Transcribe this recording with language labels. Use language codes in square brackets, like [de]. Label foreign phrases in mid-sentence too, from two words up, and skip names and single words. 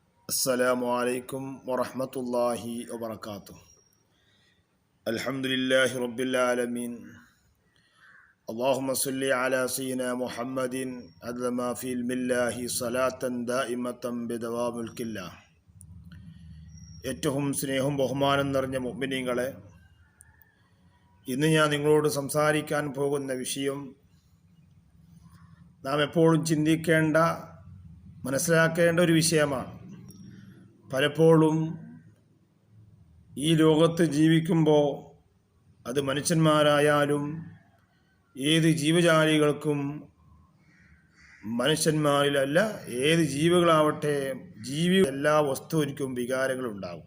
[ar] السلام عليكم ورحمة الله وبركاته. الحمد لله رب العالمين. اللهم صل على سيدنا محمد عدد ما في علم الله صلاة دائمة بدوام ملك الله. [ml] ഏറ്റവും സ്നേഹവും ബഹുമാനം നിറഞ്ഞ മുഅ്മിനീങ്ങളെ, ഇന്ന് ഞാൻ നിങ്ങളോട് സംസാരിക്കാൻ പോകുന്ന വിഷയം നാം എപ്പോഴും ചിന്തിക്കേണ്ട, മനസ്സിലാക്കേണ്ട ഒരു വിഷയമാണ്. പലപ്പോഴും ഈ ലോകത്ത് ജീവിക്കുമ്പോൾ അത് മനുഷ്യന്മാരായാലും ഏത് ജീവജാലികൾക്കും, മനുഷ്യന്മാരിലല്ല ഏത് ജീവികളാവട്ടെ, എല്ലാ വസ്തുവിനും വികാരങ്ങളുണ്ടാകും.